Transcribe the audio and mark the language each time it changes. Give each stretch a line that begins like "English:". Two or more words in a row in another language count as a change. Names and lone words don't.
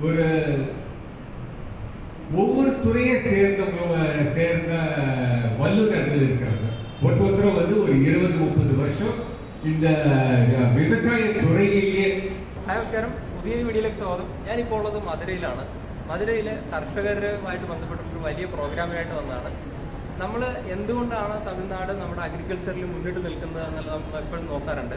Tamil: ஒவ்வொரு துறையை சேர்ந்த வல்லுநர்கள் இருக்கிறாங்க. ஒருத்தரும் ஒரு 20-30 வருஷம் இந்த
Malayalam: വ്യവസായ തുറയിലെ. നമസ്കാരം, പുതിയൊരു വീഡിയോയിലേക്ക് സ്വാഗതം. ഞാനിപ്പോൾ ഉള്ളത് മധുരയിലാണ്. മധുരയിലെ കർഷകരുമായിട്ട് ബന്ധപ്പെട്ടൊരു വലിയ പ്രോഗ്രാമിനായിട്ട് വന്നതാണ്. നമ്മൾ എന്തുകൊണ്ടാണ് തമിഴ്നാട് നമ്മുടെ അഗ്രികൾച്ചറിൽ മുന്നിട്ട് നിൽക്കുന്നത് എന്നുള്ളത് നമ്മൾ എപ്പോഴും നോക്കാറുണ്ട്.